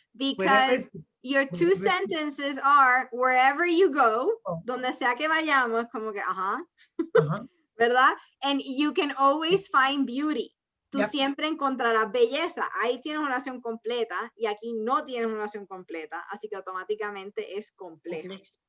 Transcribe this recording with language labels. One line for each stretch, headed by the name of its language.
English: Because your two sentences are wherever you go,
Spanish: donde sea que vayamos, como que, ¿verdad?
English: And you can always find beauty.
Spanish: Tú siempre encontrarás belleza. Ahí tienes una oración completa y aquí no tienes una oración completa, así que automáticamente es complejo.